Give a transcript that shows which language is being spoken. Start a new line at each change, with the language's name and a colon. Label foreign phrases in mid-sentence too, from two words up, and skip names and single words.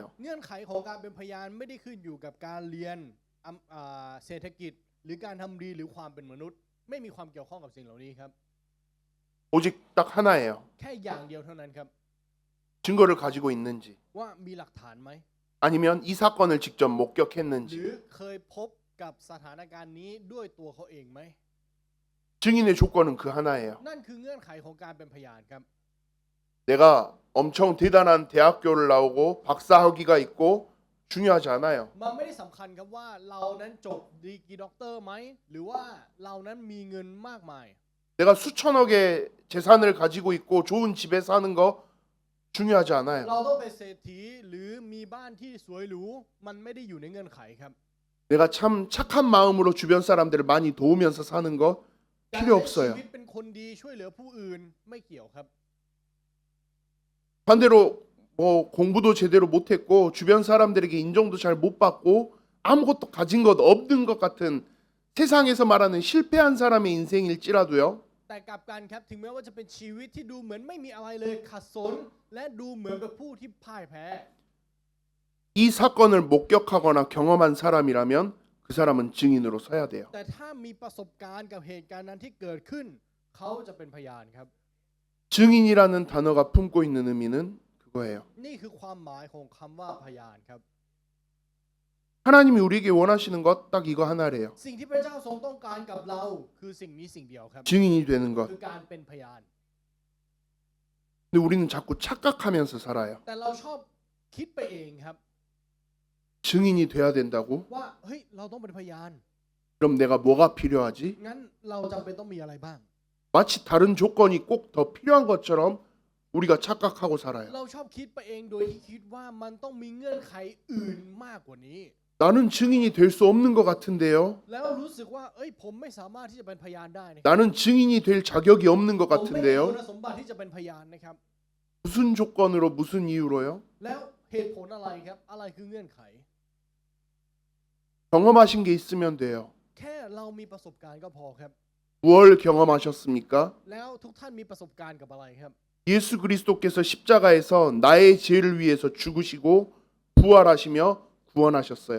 Thai: เงื่อนไขของการเป็นพยานไม่ได้ขึ้นอยู่กับการเรียนเศรษฐกิจหรือการทำดีหรือความเป็นมนุษย์ ไม่มีความเกี่ยวข้องกับสิ่งเหล่านี้ครับ
Korean: 오직 딱 하나예요.
Thai: แค่อย่างเดียวเท่านั้นครับ
Korean: 증거를 가지고 있는지.
Thai: ว่ามีหลักฐานไหม
Korean: 아니면 이 사건을 직접
Thai: หรือ
Korean: 목격했는지
Thai: เคยพบกับสถานการณ์นี้ด้วยตัวเขาเองไหม
Korean: 증인의 조건은 그 하나예요.
Thai: นั่นคือเงื่อนไขของการเป็นพยานครับ
Korean: 내가 엄청 대단한 대학교를 나오고 박사 학위가 있고 중요하지 않아요.
Thai: มันไม่ได้สำคัญครับว่าเรานั้นจบดีกรีด็อกเตอร์ไหมหรือว่าเรานั้นมีเงินมากมาย
Korean: 내가 수천억의 재산을 가지고 있고 좋은 집에 사는 거 중요하지 않아요.
Thai: เราต้องเป็นเศรษฐีหรือมีบ้านที่สวยหรูมันไม่ได้อยู่ในเงื่อนไขครับ
Korean: 내가 참 착한 마음으로 주변 사람들을 많이 도우면서 사는 거
Thai: การ
Korean: 필요
Thai: ใช้ชี
Korean: 없어요.
Thai: วิตเป็นคนดีช่วยเหลือผู้อื่นไม่เกี่ยวครับ
Korean: 반대로 뭐 공부도 제대로 못했고 주변 사람들에게 인정도 잘 못 받고 아무것도 가진 것 없는 것 같은 세상에서 말하는 실패한 사람의 인생일지라도요.
Thai: แต่กลับกันครับถึงแม้ว่าจะเป็นชีวิตที่ดูเหมือนไม่มีอะไรเลยขัดสนและดูเหมือนเป็นผู้ที่พ่ายแพ้
Korean: 이 사건을 목격하거나 경험한 사람이라면 그 사람은 증인으로 서야 돼요.
Thai: แต่ถ้ามีประสบการณ์กับเหตุการณ์นั้นที่เกิดขึ้นเขาจะเป็นพยานครับ
Korean: 증인이라는 단어가 품고 있는 의미는 그거예요.
Thai: นี่คือความหมายของคำว่าพยานครับ
Korean: 하나님이 우리에게 원하시는 것 딱 이거 하나래요.
Thai: สิ่งที่พระเจ้าทรงต้องการกับเราคือสิ่งนี้สิ่งเดียวครับ
Korean: 증인이 되는 것.
Thai: คือการเป็นพยาน
Korean: 근데 우리는 자꾸 착각하면서 살아요.
Thai: แต่เราชอบคิดไปเองครับ
Korean: 증인이 돼야 된다고?
Thai: ว่าเฮ้ยเราต้องเป็นพยาน
Korean: 그럼 내가 뭐가 필요하지?
Thai: งั้นเราจำเป็นต้องมีอะไรบ้าง
Korean: 마치 다른 조건이 꼭 더 필요한 것처럼 우리가 착각하고 살아요.
Thai: เราชอบคิดไปเองโดยที่คิดว่ามันต้องมีเงื่อนไขอื่นมากกว่านี้
Korean: 나는 증인이 될 수 없는 것 같은데요.
Thai: แล้วรู้สึกว่าเอ้ยผมไม่สามารถที่จะเป็นพยานได้นะ
Korean: 나는 증인이 될 자격이 없는 것
Thai: ผมไม่มีคุ
Korean: 같은데요.
Thai: ณสมบัติที่จะเป็นพยานนะครับ
Korean: 무슨 조건으로 무슨 이유로요?
Thai: แล้วเหตุผลอะไรครับ อะไรคือเงื่อนไข
Korean: 경험하신 게 있으면 돼요.
Thai: แค่เรามีประสบการณ์ก็พอครับ
Korean: 뭘 경험하셨습니까?
Thai: แล้วทุกท่านมีประสบการณ์กับอะไรครับ
Korean: 예수 그리스도께서 십자가에서 나의 죄를 위해서 죽으시고 부활하시며 구원하셨어요.